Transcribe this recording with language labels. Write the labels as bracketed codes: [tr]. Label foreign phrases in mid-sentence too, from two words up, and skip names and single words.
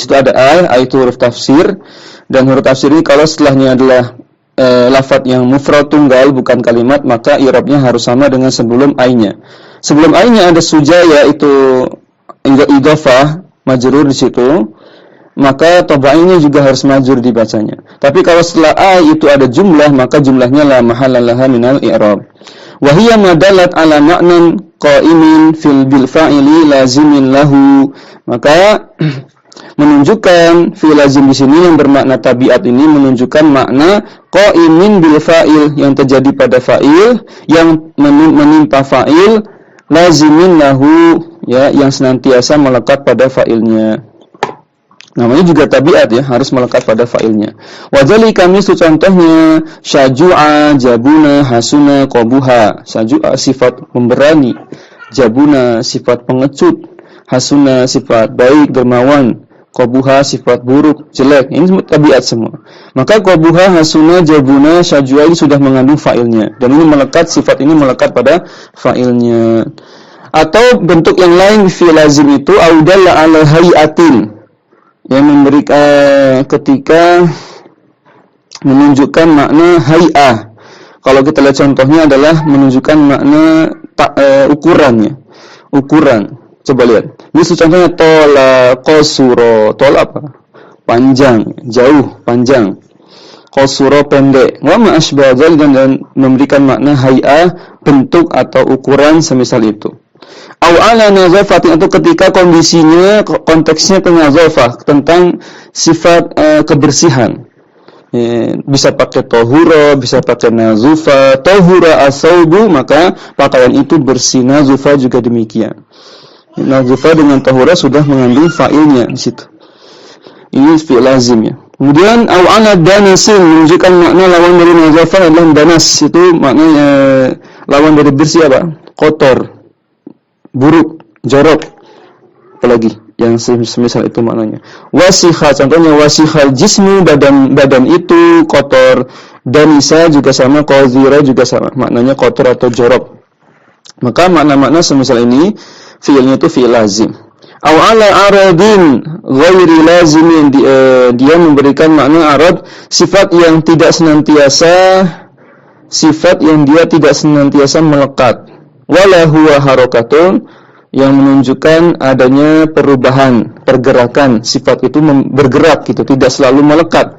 [id] Itu ada ai itu huruf tafsir, dan huruf tafsir ini kalau setelahnya adalah lafadz yang mufrad tunggal, bukan kalimat, maka i'rabnya harus sama dengan sebelum ai-nya. Sebelum ai-nya ada sujaya, itu idhofah, majrur di situ, maka tabai'-nya juga harus majrur dibacanya. Tapi kalau setelah ai itu ada jumlah, maka jumlahnya [ar] لا محل لها من الإعراب. وهي ما دلت على معنى قائم في بالفاعل لازم له. [id] Maka menunjukkan [ar] فعل لازم [id] di sini yang bermakna tabiat ini menunjukkan makna [ar] قائم بالفاعل, [id] yang terjadi pada fa'il, yang menimpa fa'il, [ar] لازم له, [id] ya, yang senantiasa melekat pada fa'ilnya. Namanya juga tabiat, ya, harus melekat pada fa'ilnya. [ar] وذلك مثل, [id] contohnya [ar] شجع، جبن، حسن، قبح. [id] Syaju'a sifat pemberani, jabuna sifat pengecut, hasuna sifat baik, dermawan, qabuha sifat buruk, jelek. Ini semua tabiat semua. Maka [ar] قبح، حسن، جبن، شجع [id] ini sudah mengandung fa'ilnya, dan ini melekat, sifat ini melekat pada fa'ilnya. Atau bentuk yang lain [ar] فعل لازم [id] itu [ar] أو دل على هيئة, [id] yang memberikan ketika menunjukkan makna hay'ah. Kalau kita lihat contohnya adalah menunjukkan makna ukurannya. Ukuran. Coba lihat. Ini contohnya [ar] طال، قصر. [id] Tola apa? Panjang, jauh, panjang. Qasura pendek. [ar] وما أشبه [id] dan memberikan makna hay'ah, bentuk atau ukuran semisal itu. [ar] أو على نظافة, [id] atau ketika kondisinya, konteksnya ke nazafah, tentang sifat kebersihan. Bisa pakai tohura, bisa pakai nazufa. [ar] طهر الثوب, [id] maka pakaian itu bersih. Nazufa juga demikian. Nazifa dengan tahura sudah mengandung fa'ilnya di situ. Ini [ar] فعل لازم [id] ya. Kemudian [ar] أو على دنس [id] menunjukkan makna lawan dari nazafa adalah danas, itu maknanya lawan dari bersih apa? Kotor, buruk, jorok. Apalagi yang semisal itu maknanya. Wasikha, contohnya [ar] وسخ الجسم, [id] badan itu kotor. Danisa juga sama, qadhira juga sama, maknanya kotor atau jorok. Maka makna-makna semisal ini fi'ilnya itu [ar] فعل لازم. أو على عرض غير لازم, [id] dia memberikan makna arad sifat yang dia tidak senantiasa melekat. [ar] ولا هو حركة, [id] yang menunjukkan adanya perubahan, pergerakan, sifat itu bergerak gitu, tidak selalu melekat.